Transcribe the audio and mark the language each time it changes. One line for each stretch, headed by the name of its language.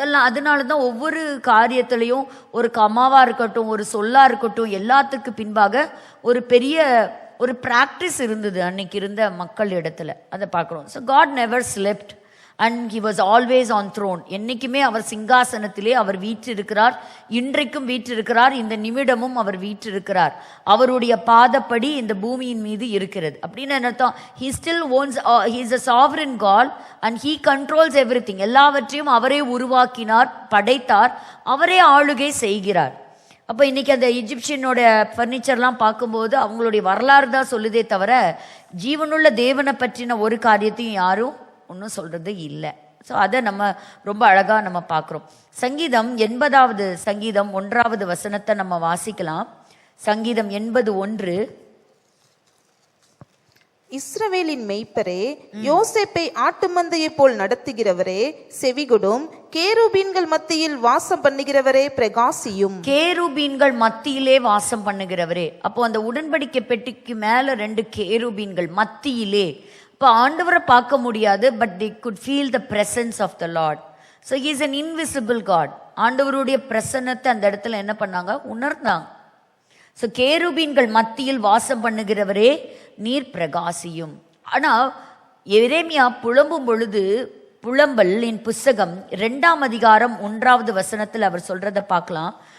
Tamil: அதனால தான் ஒவ்வொரு காரியத்திலையும் ஒரு கமாவா இருக்கட்டும், ஒரு சொல்லா இருக்கட்டும், எல்லாத்துக்கு பின்பாக ஒரு பெரிய ஒரு பிராக்டிஸ் இருந்தது அன்னைக்கு இருந்த மக்கள் இடத்துல. அதை பார்க்குறோம்.
English: So God never slept and he was always on throne.
Tamil: என்னைக்குமே அவர் சிங்காசனத்திலே அவர் வீற்றிருக்கிறார். இன்றைக்கும் வீற்றிருக்கிறார். இந்த நிமிடமும் அவர் வீற்றிருக்கிறார். அவருடைய பாதப்படி இந்த பூமியின் மீது இருக்கிறது. அப்படின்னு என்ன அர்த்தம்?
English: he still owns, he is a sovereign God and he controls everything.
Tamil: எல்லாவற்றையும் அவரே உருவாக்கினார், படைத்தார், அவரே ஆளுகை செய்கிறார். அப்போ இன்னைக்கு அந்த எஜிப்சியனோட ஃபர்னிச்சர்லாம் பார்க்கும்போது அவங்களுடைய வரலாறு தான் சொல்லுதே தவிர ஜீவனுள்ள தேவனை பற்றின ஒரு காரியத்தையும் யாரும் ஒன்றும் சொல்றது இல்லை. ஸோ அதை நம்ம ரொம்ப அழகா நம்ம பார்க்குறோம். சங்கீதம் 80வது சங்கீதம் 1வது வசனத்தை நம்ம வாசிக்கலாம். சங்கீதம் 80:1. இஸ்ரவேலின் மெய்ப்பரே, யோசேப்பை ஆட்டு மந்தையை போல் நடத்துகிறவரே செவிகொடும். கேருபீன்கள் மத்தியில் வாசம் பண்ணுகிறவரே பிரகாசியும். கேருபீன்கள் மத்தியிலே வாசம் பண்ணுகிறவரே. அப்போ அந்த உடன்படிக்கை பெட்டிக்கு மேல 2 கேருபீன்கள் மத்தியிலே. இப்போ ஆண்டவரை பார்க்க முடியாது, but
English: they could feel the presence of the Lord. So he is an invisible God.
Tamil: ஆண்டவருடைய பிரசன்னத்தை அந்த இடத்துல என்ன பண்ணாங்க? உணர்ந்தாங்க. ஸோ கேருபீன்கள் மத்தியில் வாசம் பண்ணுகிறவரே நீர் பிரகாசியும். ஆனால் எரேமியா புலம்பும் பொழுது புலம்பலின் புஸ்தகம் 2ஆம் அதிகாரம் 1வது வசனத்தில் அவர் சொல்றதை பார்க்கலாம்.